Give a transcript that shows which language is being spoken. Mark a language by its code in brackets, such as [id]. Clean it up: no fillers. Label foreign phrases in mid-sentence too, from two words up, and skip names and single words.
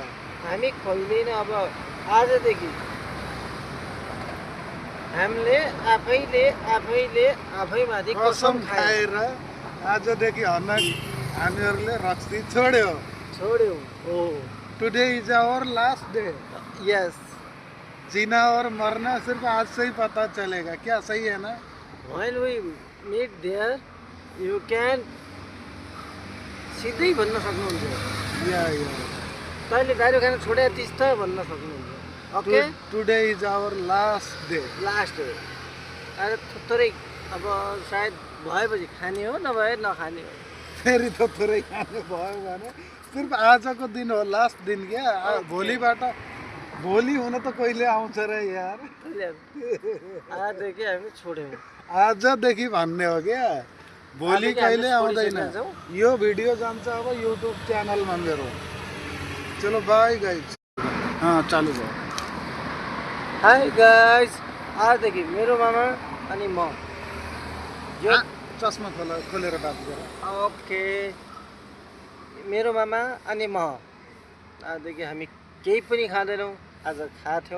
[ne] हामी खोल्दैन। अब आजदेखि हामीले आफैमाथि कसम खाएर आजदेखि हामीहरूले रक्सी छोड्यौँ। हो। [en] today is our last day. [ne] यस। [hi] जीना और मरना सिर्फ आज से ही पता चलेगा, क्या सही है ना? [en] When we meet there, you can [ne] सिधै भन्न सक्नुहुन्छ। या तैँले दारू खान छोडे तिस त भन्न सक्नुहुन्छ। ओके। [en] today is our last day. last day. [ne] आज थोरै अब सायद भएपछि खाने हो, नभए नखाने हो। फेरि थोरै खाने भयो भने सिर्फ आजको दिन हो, लास्ट दिन क्या। भोलि हुन त कहिले आउँछ र यार। आजदेखि हामी छोड्यौँ। आजदेखि भन्ने हो क्या, भोलि कहिले आउँदैन। यो भिडियो जान्छ अब युट्युब च्यानलमा मेरो। चलो [en] bye guys. [ne] हाँ चालू भयो। हाय गाइस, आजदेखि मेरो मामा अनि म यो चस्मा खोलेर बात गर। ओके। मेरो मामा अनि म आजदेखि हामी केही पनि खाँदैनौँ, आज खाथ्यौँ।